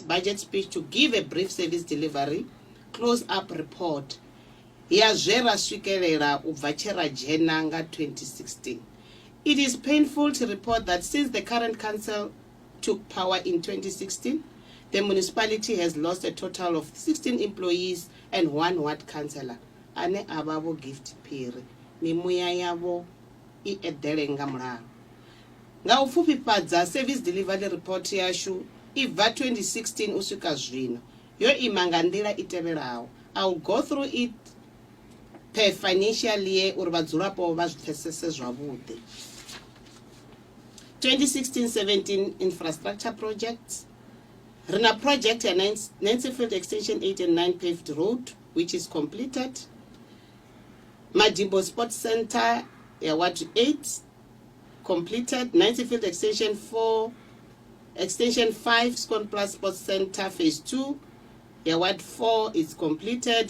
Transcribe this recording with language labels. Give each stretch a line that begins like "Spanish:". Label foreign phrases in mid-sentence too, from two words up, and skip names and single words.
English: budget speech to give a brief service delivery close-up report
Venda: ya zwe ra swikelela u bva tshe ra dzhena nga 2016.
English: It is painful to report that since the current council took power in 2016, the municipality has lost a total of 16 employees and 1 ward councillor.
Venda: Ane ababo gift phiri mimuya yavo I edele nga mulalo. Nga u pfufhifhadza
English: service delivery report
Venda: yashu I bva 2016 u swika zwino yo ima nga nḓila I tevhelaho.
English: I will go through it per financial year
Venda: uri vhadzulapo vha zwi pfesese zwavhuḓi.
English: 2016-17 infrastructure projects.
Venda: Rina project ya
English: Nancyfield Extension 8 and 9 paved road, which is completed. Madimbo Sports Center, Ward 8, completed. Nancyfield Extension 4, Extension 5, Scone Plus Sports Center, Phase 2, Ward 4 is completed.